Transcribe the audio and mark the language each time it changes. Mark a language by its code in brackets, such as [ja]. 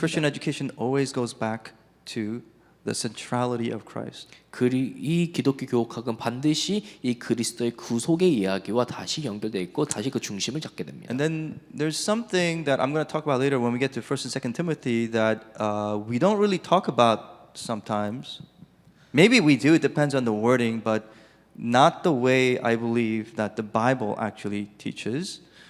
[en] Christian education always goes back to the centrality of Christ. [ko] 이 기독교 교육학은 반드시 이 그리스도의 구속의 이야기와 다시 연결되어 있고 다시 그 중심을 잡게 됩니다. [en] And then there's something that I'm going to talk about later when we get to 1st and 2nd Timothy that we don't really talk about sometimes. Maybe we do, it depends on the wording, but not the way I believe that the Bible actually teaches.